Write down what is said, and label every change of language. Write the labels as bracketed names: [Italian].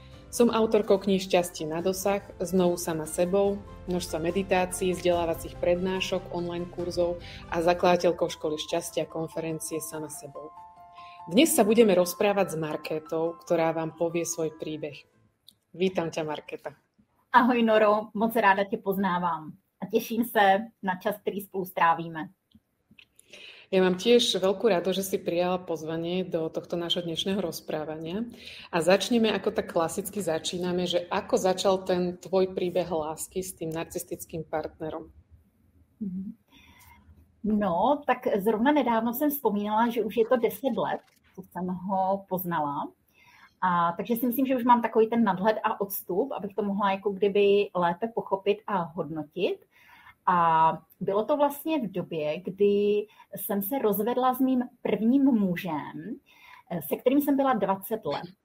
[Slovak] Som autorkou kníh Šťastie na dosah, Znovu sama sebou, množstva meditácií, vzdelávacích prednášok, online kurzov a zakladateľkou školy šťastia konferencie Sama sebou. Dnes sa budeme rozprávať s Markétou, ktorá vám povie svoj príbeh. Vítam ťa, Markéta. [Czech] Ahoj, Noro, moc ráda tě poznávám a těším se na čas, který spolu strávíme. [Slovak] Ja mám tiež veľkú rado, že si prijala pozvanie do tohto nášho dnešného rozprávania a začneme, ako tak klasicky začíname, že ako začal ten tvoj príbeh lásky s tým narcistickým partnerom? [Czech] No, tak zrovna nedávno jsem vzpomínala, že už je to 10 let, co jsem ho poznala. A takže si myslím, že už mám takový ten nadhled a odstup, abych to mohla jako kdyby lépe pochopit a hodnotit. A bylo to vlastně v době, kdy jsem se rozvedla s mým prvním mužem, se kterým jsem byla 20 let.